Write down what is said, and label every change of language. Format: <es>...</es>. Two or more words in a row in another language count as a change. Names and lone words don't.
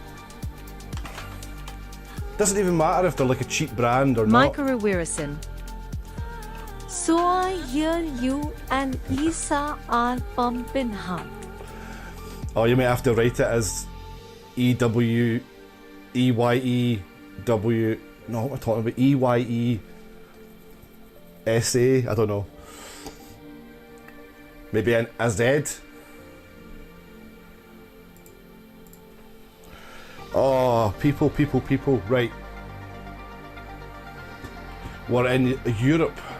<en>Doesn't even matter if they're like a cheap brand or not. Micro Wirison. So I hear you and Isa are pumping hard. Oh, you may have to write it as E-W-E-Y-E-W. No, what am I talking about? E-Y-E-S-A. I don't know. Maybe an A-Z. Oh, people. Right. We're in Europe.</en>